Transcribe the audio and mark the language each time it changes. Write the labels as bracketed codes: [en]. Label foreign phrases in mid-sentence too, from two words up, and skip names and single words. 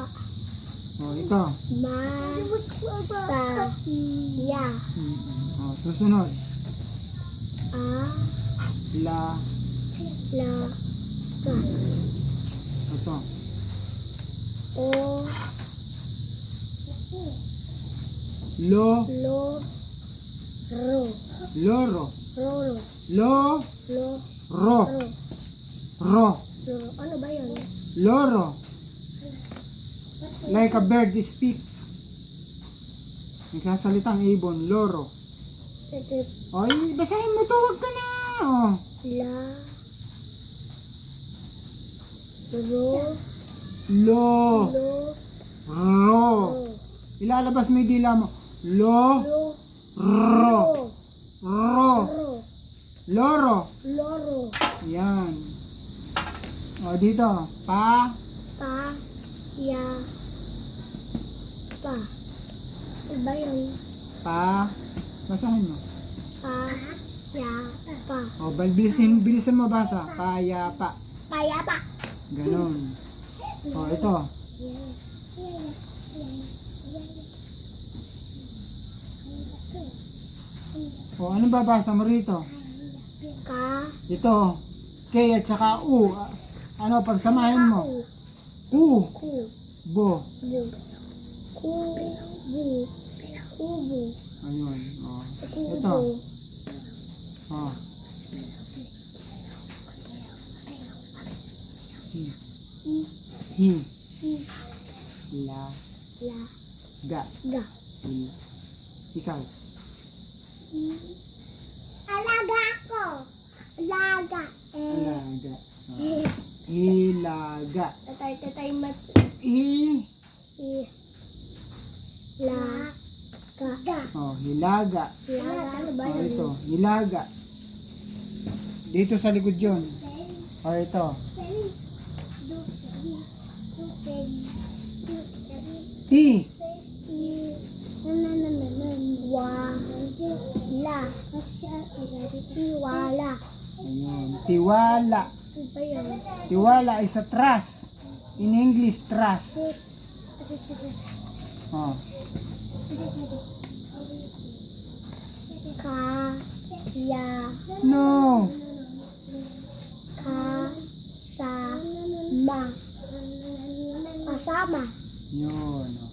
[tl] O, ito. Masaya. O, susunod. La. La. Ka. Ito. O. Lo. Lo. Ro. Loro. Ro. Lo. Lo. Ro. Ro. Ro. Ro. Ano ba yun? [en] Loro. Like a bird speak. [tl] Nagkasalitang ibon, loro. Ito, Oy, basahin mo to, wag ka na. Oh. la, ro, Lo, lo, ro. ro, Ilalabas mo yung dila mo. Lo, lo, ro, ro. ro, Loro. loro, Yan. O, dito. Pa, pa, ya, pa. Iba yun. pa. Basahin mo. Pa, ya, pa. O, bilisan mo basa. Payapa. Payapa. Ganon. O, ito. O, ano babasa mo rito? Ka, Ito. K at saka U. Ano, pagsamahin mo? Ku. ku, Bo. bu, ku, bu, kubo, Ayun. O. kubo. Ito. O. Hi. Hi. Hi, La. la, Ga. ga. Il. Ikaw. Alaga ko. Alaga. Alaga. O. Ilaga. Tatay, mat. I. La, ga. O. Hilaga. Laga, ano ba O, yun? ito. Hilaga. Dito sa likod yun. O, ito. Ti. Wa, la, tiwala. Ayun. Tiwala. Ano ba yun? [en] Tiwala is a trust. In English, trust. [tl] Oh. Ka, ya, No. ka, sa, ma. Kasama. Yun.